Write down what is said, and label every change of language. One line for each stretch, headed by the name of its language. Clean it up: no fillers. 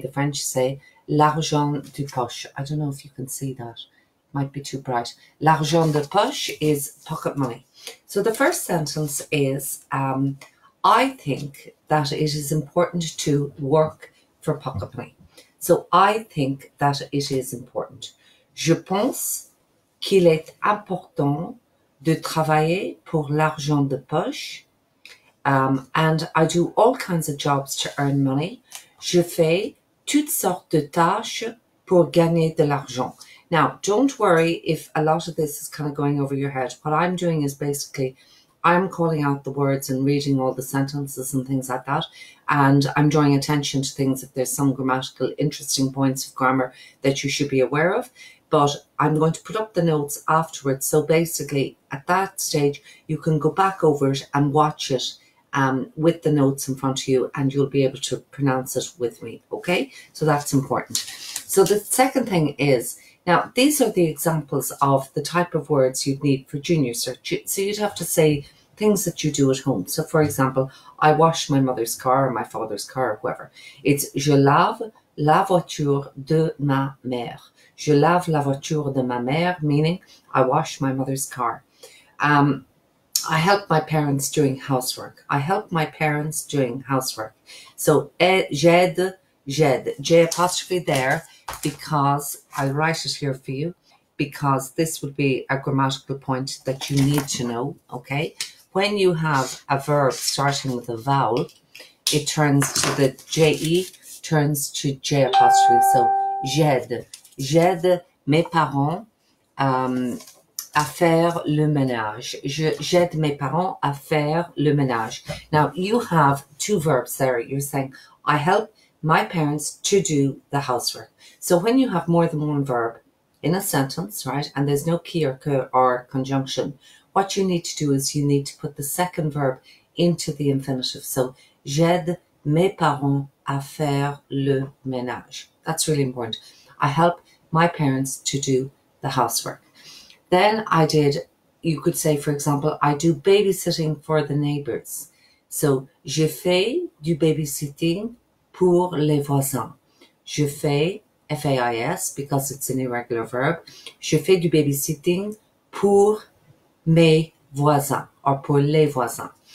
English: The French say
French: l'argent de poche.
English: I don't know if you can see that, might be too bright. L'argent de poche is pocket money. So the first sentence is I think that it is important to work for pocket money. So I think that it is important.
French: Je pense qu'il est important de travailler pour l'argent de poche.
English: And I do all kinds of jobs to earn money.
French: Je fais toutes sortes de tâches pour gagner de l'argent.
English: Now, don't worry if a lot of this is kind of going over your head. What I'm doing is basically I'm calling out the words and reading all the sentences and things like that. And I'm drawing attention to things if there's some grammatical interesting points of grammar that you should be aware of. But I'm going to put up the notes afterwards. So basically at that stage, you can go back over it and watch it with the notes in front of you, and you'll be able to pronounce it with me. Okay, so that's important. So the second thing is, now these are the examples of the type of words you'd need for Junior Cert. So you'd have to say things that you do at home. So for example, I wash my mother's car or my father's car or whoever.
French: It's je lave la voiture de ma mère. Je lave la voiture de ma mère,
English: meaning I wash my mother's car. I help my parents doing housework. I help my parents doing housework. So j'aide, J apostrophe there, because I'll write it here for you, because this would be a grammatical point that you need to know, okay? When you have a verb starting with a vowel, it turns to the JE, turns to J apostrophe.
French: So j'aide. J'aide mes parents à faire le ménage. J'aide mes parents à faire le ménage.
English: Now, you have 2 verbs there. You're saying, I help my parents to do the housework. So when you have more than one verb in a sentence, right, and there's no key or conjunction, what you need to do is you need to put the second verb into the infinitive.
French: So, j'aide mes parents à faire le ménage.
English: That's really important. I help my parents to do the housework. Then you could say, for example, I do babysitting for the neighbors.
French: So, je fais du babysitting pour les voisins. Je fais,
English: F-A-I-S, because it's an irregular verb.
French: Je fais du babysitting pour mes voisins, or pour les voisins.